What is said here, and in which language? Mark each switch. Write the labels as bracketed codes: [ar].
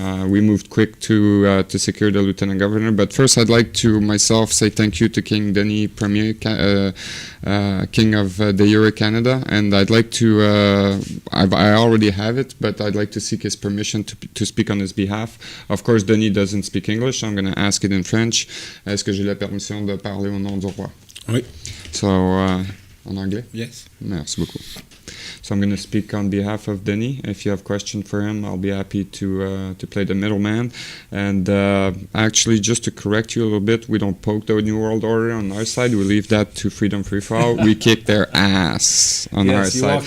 [en] We moved quick to secure the Lieutenant Governor. But first, I'd like to myself say thank you to King Denis Premier, King of DEJURE Canada, and I'd like to. I already have it, but I'd like to seek his permission to speak on his behalf. Of course, Denis doesn't speak English, so I'm going to ask it in French. [fr] Est-ce que j'ai la permission de parler au nom du roi? Oui. So, en anglais? [en] Yes. [fr] Merci beaucoup. [en] So I'm going to speak on behalf of Denis. If you have questions for him, I'll be happy to play the middleman. And actually, just to correct you a little bit, we don't poke the New World Order on our side. We leave that to Freedom Free for All. We kick their ass on our side.